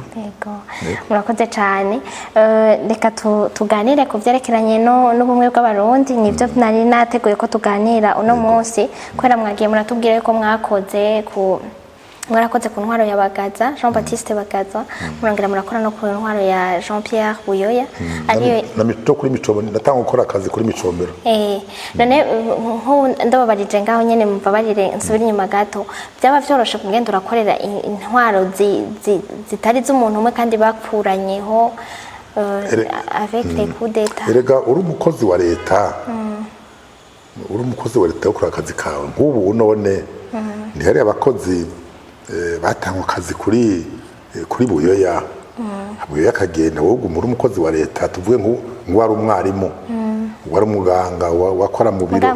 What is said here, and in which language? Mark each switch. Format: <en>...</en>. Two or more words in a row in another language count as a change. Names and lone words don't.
<rn>yego murakoze cyane reka tuganire ku byerekeranye n'ubumwe bw'abarundi nibyo nari nateguye ko tuganira uno munsi kubera mwagiye muratubwira ko mwarakoze ku ntwaro ya Bagaza Jean Baptiste Bagaza murongera murakora no ku ntwaro ya Jean Pierre Buyoya ariyo namito kuri micobo natanga gukora akazi kuri micombero none ndababarije ngaho nyene mubabarire nsubira inyuma gato byaba byoroshe kugenda urakorera intwaro zitari z'umuntu umwe kandi bakuranyeho</rn> <fr>avec les coups d'état</fr> <rn>erega uri umukozi wa leta ukora akazi kawe nk'ubu none ntihari abakozi batangwa akazi kuri Buyoya Buyoya akagenda wowe uri umukozi wa leta tuvuge nk'uwari umwarimu wari umuganga wakora mu biro</rn>